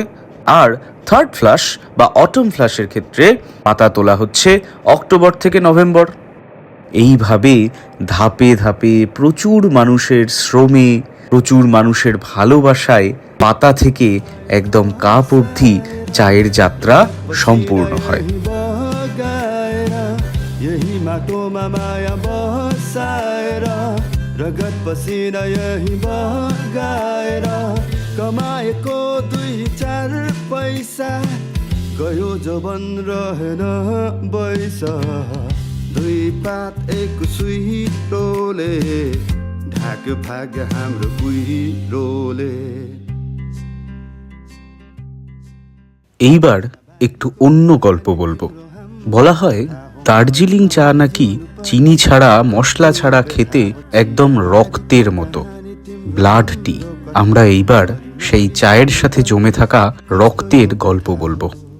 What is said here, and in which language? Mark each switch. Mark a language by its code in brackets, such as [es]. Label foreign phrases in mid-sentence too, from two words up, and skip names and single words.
[bn] আর [en] third flush [bn] বা [en] autumn flush-er [bn] ক্ষেত্রে পাতা তোলা হচ্ছে অক্টোবর থেকে নভেম্বর। এইভাবে ধাপে ধাপে প্রচুর মানুষের শ্রমে, প্রচুর মানুষের ভালোবাসায় পাতা থেকে একদম কাপ অবধি চায়ের যাত্রা সম্পূর্ণ হয়। [ne] यही माटोमा माया बसाएर रगत पसिना यही बगाएर कमाएको 2-4 पैसा गयो जवन रहेन बैसा 2 पात 1 सुइरोले ढाक्यो भाग्य हाम्रो कुहिरोले। [bn] এইবার একটু অন্য গল্প বলবো। বলা হয় দার্জিলিং চা নাকি চিনি ছাড়া, মশলা ছাড়া খেতে একদম রক্তের মতো, [en] blood tea. [bn] আমরা এইবার সেই চায়ের সাথে জমে থাকা রক্তের গল্প বলবো।